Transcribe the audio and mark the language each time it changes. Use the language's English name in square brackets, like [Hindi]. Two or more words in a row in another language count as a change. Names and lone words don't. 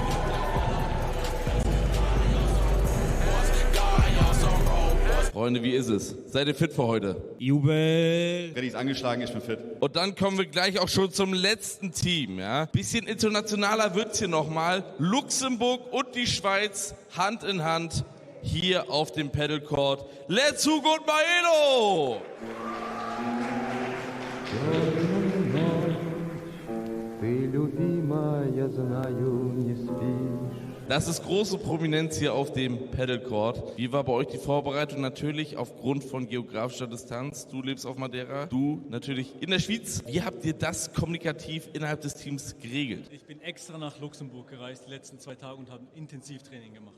[German] Freunde, wie ist es? Seid ihr fit für heute? Jubel! Freddy ist angeschlagen, ich bin fit. Und dann kommen wir gleich auch schon zum letzten Team. Ja? Bisschen internationaler wird's hier nochmal. Luxemburg und die Schweiz Hand in Hand hier auf dem Paddlecourt. [English] Let's go, good Maelo! [Russian] Ты, любимая, знаю, не спишь. [German] Das ist große Prominenz hier auf dem Paddlecourt. Wie war bei euch die Vorbereitung? Natürlich aufgrund von geografischer Distanz. Du lebst auf Madeira, du natürlich in der Schweiz. Wie habt ihr das kommunikativ innerhalb des Teams geregelt? Ich bin extra nach Luxemburg gereist die letzten 2 Tage und habe Intensivtraining gemacht.